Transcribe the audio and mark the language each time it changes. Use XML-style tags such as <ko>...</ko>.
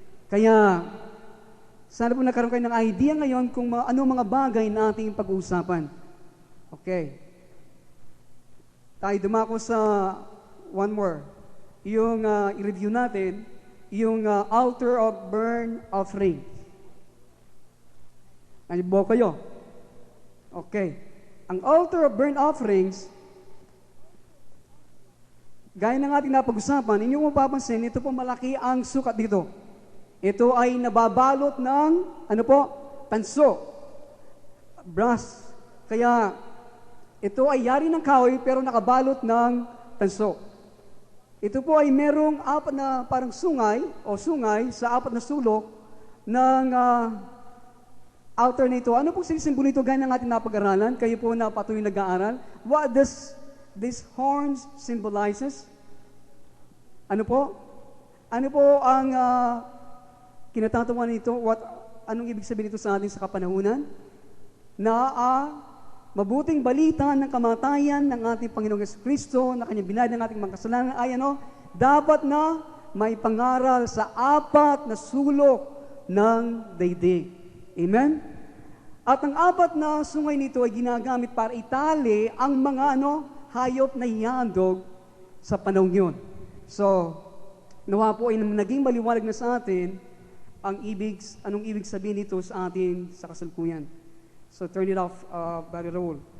<tl>Kaya, sana po nagkaroon kayo ng idea ngayon kung ano mga bagay na ating pag-uusapan. Okay. Tayo dumako sa</tl> <en>one more.</en> <tl>Yung i-review natin, yung altar of burnt offering. Nanibo kayo? Okay. Ang altar of burnt offerings, gaya ng ating napag-usapan, inyong mapapansin, ito po malaki ang sukat dito. Ito ay nababalot ng, tanso, brass. Kaya, ito ay yari ng kahoy pero nakabalot ng tanso. Ito po ay merong apat na parang sungay sa apat na sulok ng altar na ito. Ano pong sinisimbolo nito gaya ng ating napag-aralan? Kayo po na patuloy nag-aaral.</tl> <en>What does this horns symbolizes?</en> <tl>Ano po? Ano po ang kinatatawan nito? Anong ibig sabihin nito sa atin sa kapanahunan? Na mabuting balita ng kamatayan ng ating Panginoong Jesucristo na kanyang binayad ng ating mga kasalanan ay dapat na may pangaral sa apat na sulok ng daigdig. Amen? At ang apat na sungay nito ay ginagamit para itali ang mga hayop na ihandog sa panahon yun. So, nawa po ay naging maliwanag na sa atin anong ibig sabihin nito sa atin sa kasalukuyan.</tl> <en>So, turn it off, Barry Raul.</en>